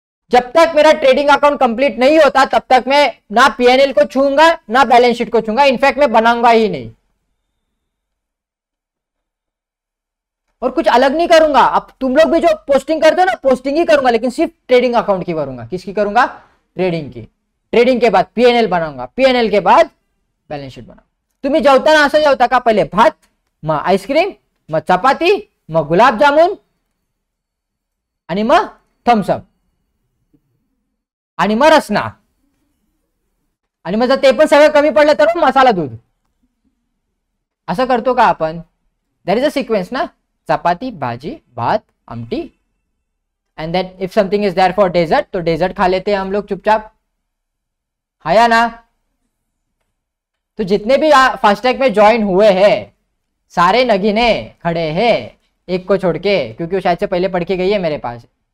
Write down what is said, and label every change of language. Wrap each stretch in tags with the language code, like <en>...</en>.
<hi>जब तक मेरा ट्रेडिंग अकाउंट कंप्लीट नहीं होता तब तक मैं ना पीएनएल को छूंगा ना बैलेंस शीट को छूंगा, इनफैक्ट मैं बनाऊंगा ही नहीं और कुछ अलग नहीं करूंगा। अब तुम लोग भी जो पोस्टिंग करते हो ना, पोस्टिंग ही करूंगा, लेकिन सिर्फ ट्रेडिंग अकाउंट की करूंगा। किसकी करूंगा? ट्रेडिंग की। ट्रेडिंग के बाद पीएनएल बनाऊंगा, पीएनएल के बाद बैलेंस शीट बनवा।</hi> <mr>तुम्ही जेवताना असं जेवता का? पहिले भात, मग आईस्क्रीम, मग चपाती, मग गुलाबजामुन आणि मग थम्सअप आणि मग रसना, आणि मग जर ते पण सगळं कमी पडलं तर मसाला दूध। असं करतो का आपण?</mr> <en>there is a sequence ना, chapati, bhaji, bhat, amti, and then if something is there for dessert</en> <hi>तो डेजर्ट खा लेते हैं हम लोग चुपचाप, है ना। तो जितने भी फास्टैग में ज्वाइन हुए हैं सारे नगीने खड़े हैं, एक को छोड़ के, क्योंकि वो शायद से पहले पढ़ के गई है मेरे पास।</hi>